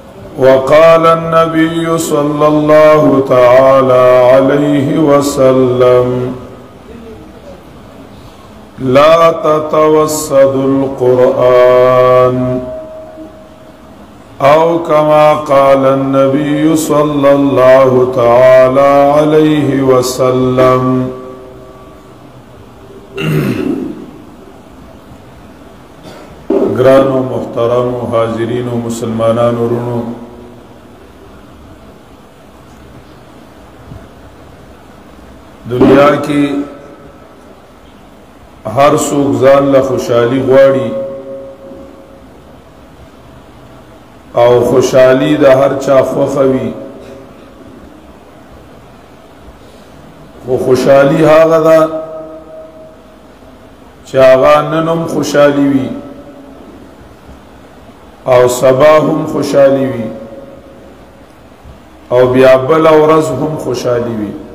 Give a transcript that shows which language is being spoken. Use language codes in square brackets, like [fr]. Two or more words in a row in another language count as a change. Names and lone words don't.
[ar] وقال النبي صلى الله تعالى عليه وسلم لا تتوسدوا القرآن أو كما قال النبي صلى الله تعالى عليه وسلم. [ps] گرانو محترم حاضرین و مسلمانان ورونو، دنیا کی ہر څوک ځان له خوشحالي غواړي او خوشحالي د هر چا خوښه وي، خو خوشحالي هغه ده چې هغه نن هم خوشحالي وي او سبا هم خوشحالي وي او بیا بل ورځ هم خوشحالي وي.